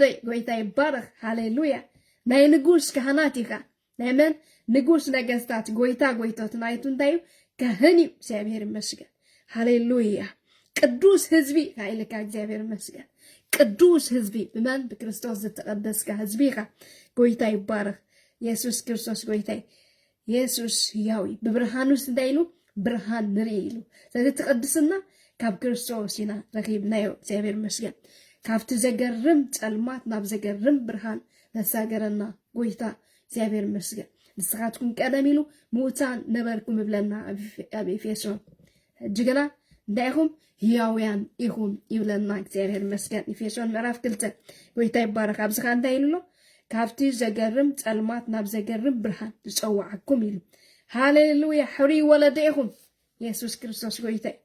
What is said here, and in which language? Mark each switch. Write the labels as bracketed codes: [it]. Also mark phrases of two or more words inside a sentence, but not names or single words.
[ti] ጎይታ ይባረኽ ሃሌሉያ ናይ ንጉስ ካህናት ኢኻ ናይ መን ንጉስ ነገስታት ጎይታ ጎይቶት ናይቱ እንታይ እዩ ካህን እዩ እግዚአብሔር ይመስገን ሃሌሉያ ቅዱስ ህዝቢ ኢልካ እግዚአብሔር ይመስገን ቅዱስ ህዝቢ ብመን ብክርስቶስ ዝተቀደስካ ህዝቢ ኢኻ ጎይታ ይባረኽ ኢየሱስ ክርስቶስ ጎይታ ኢየሱስ ሕያዊ [am] በብርሃን ውስጥ [ti] እንዳይሉ ብርሃን ንርኢ ኢሉ ስለዚህ ተቀድስና ካብ ክርስቶስ ኢና ረኺብናዮ እግዚአብሔር ይመስገን ካብቲ ዘገርም ጸልማት ናብ ዘገርም ብርሃን ነሳገረና ጎይታ እግዚአብሔር ይመስገን ንስኻትኩም ቀደም ኢሉ ሙታን ነበርኩም ብለና ኣብ ኤፌሶን እጅግና እንዳይኹም ሕያውያን ኢኹም ይብለና እግዚአብሔር ይመስገን ኤፌሶን ምዕራፍ 2 ጎይታ ይባረክ ኣብዝኻ እንታይ ኢሉሎ ካብቲ ዘገርም ጸልማት ናብ ዘገርም ብርሃን ዝጸዋዓኩም ኢሉ ሃሌሉያ ሕሪ ወለደ ኢኹም ኢየሱስ ክርስቶስ ጎይታ